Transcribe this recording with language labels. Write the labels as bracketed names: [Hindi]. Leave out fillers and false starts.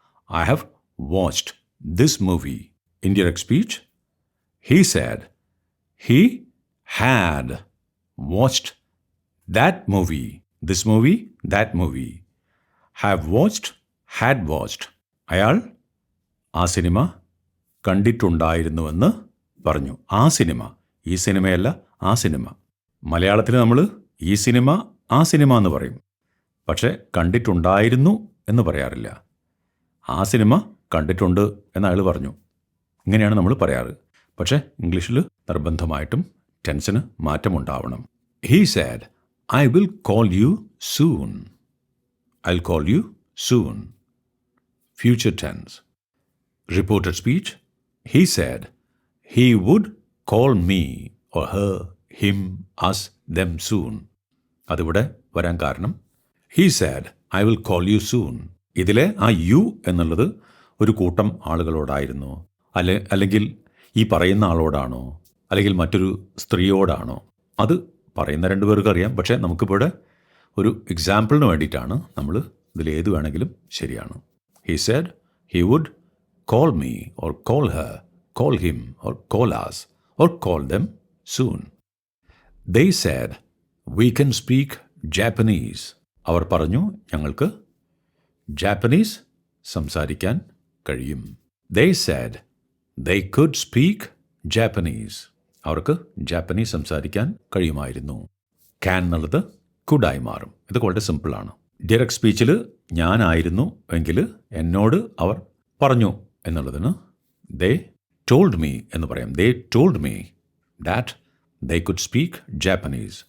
[English] I have watched this movie. Indirect speech. He said he had watched that movie. This movie, that movie. Have watched, had watched. [Malayalam] അയാൾ ആ cinema കണ്ടിട്ടുണ്ടായിരുന്നുവെന്ന് പറഞ്ഞു. ആ cinema, ഈ സിനിമയല്ല, ആ cinema. മലയാളത്തിൽ നമ്മൾ ഈ സിനിമ, ആ സിനിമ എന്ന് പറയും. പക്ഷേ കണ്ടിട്ടുണ്ടായിരുന്നു എന്ന് പറയാറില്ല. ആ സിനിമ കണ്ടിട്ടുണ്ട് എന്ന് അയാൾ പറഞ്ഞു. ഇങ്ങനെയാണ് നമ്മൾ പറയാറ്. പക്ഷേ ഇംഗ്ലീഷിൽ നിർബന്ധമായിട്ടും ടെൻസിന് മാറ്റമുണ്ടാവണം. [English] He said I will call you soon. I will call you soon. Future tense. Reported speech. He said he would call me or her, him, us, them soon. [Malayalam] അതിവിടെ വരാൻ കാരണം [English] He said I will call you soon. [Malayalam] ഇതിലെ ആ U എന്നുള്ളത് ഒരു കൂട്ടം ആളുകളോടായിരുന്നു, അല്ലെങ്കിൽ ഈ പറയുന്ന ആളോടാണോ, അല്ലെങ്കിൽ മറ്റൊരു സ്ത്രീയോടാണോ, അത് പറയുന്ന രണ്ടുപേർക്ക് അറിയാം. പക്ഷേ നമുക്കിവിടെ ഒരു എക്സാമ്പിളിന് വേണ്ടിയിട്ടാണ് നമ്മൾ ഇതിലേത് വേണമെങ്കിലും ശരിയാണ്. [English] He said he would call me or call her, call him or call us or call them soon. They said we can speak Japanese. [Malayalam] അവർ പറഞ്ഞു ഞങ്ങൾക്ക് ജാപ്പനീസ് സംസാരിക്കാൻ കഴിയും. [English] They said they could speak Japanese. [Malayalam] അവർക്ക് Japanese സംസാരിക്കാൻ കഴിയുമായിരുന്നു. Can എന്നുള്ളത് കുഡായി മാറും. ഇത് വളരെ സിമ്പിളാണ്. ഡയറക്റ്റ് സ്പീച്ചിൽ ഞാനായിരുന്നു എങ്കിൽ എന്നോട് അവർ പറഞ്ഞു എന്നുള്ളതിന് [English] they told me [Malayalam] എന്ന് പറയാം. [English] They told me that they could speak Japanese.